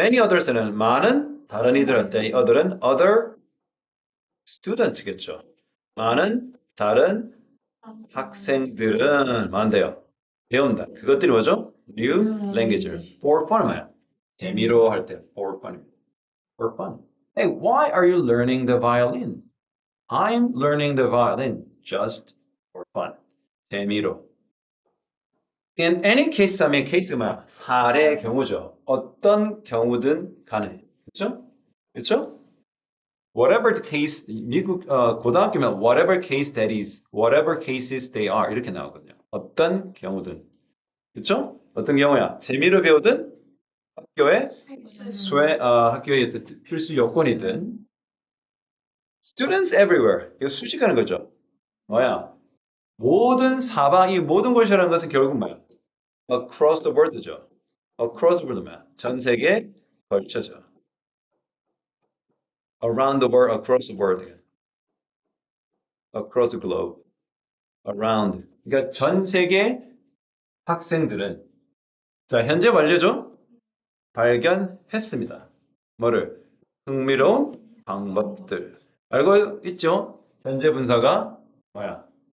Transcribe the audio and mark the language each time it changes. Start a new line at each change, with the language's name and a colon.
English: many others
Korean: 는 많은 다른 이들한테 other은 other students겠죠. 많은 다른 학생들은 뭐한대요? 배운다. 그것들이 뭐죠?
English: New language
Korean: 를.
English: For fun
Korean: 뭐야? 재미로 할 때
English: for fun. For fun. Hey, why are you learning the violin? I'm learning the violin just for fun.
Korean: 재미로.
English: In any case
Korean: 하면 case 뭐야? 사례의 경우죠. 어떤 경우든 가능해. 그렇죠? 그렇죠?
English: Whatever the case,
Korean: 미국 고등학교면
English: whatever case that is, whatever cases they are
Korean: 이렇게 나오거든요. 어떤 경우든. 그렇죠? 어떤 경우야? 재미로 배우든 학교의 학교의 필수 요건이든
English: students everywhere.
Korean: 이거 수식하는 거죠. 뭐야? 모든 사방이 모든 곳이라는 것은 결국 뭐야?
English: across the world죠. across the world
Korean: 뭐야? 전 세계에 걸쳐져.
English: around the world, across the world. across the globe. around.
Korean: 그러니까 전 세계 학생들은 자, 현재 완료죠? 발견했습니다. 뭐를? 흥미로운 방법들. 알고 있죠? 현재 분사가 뭐야?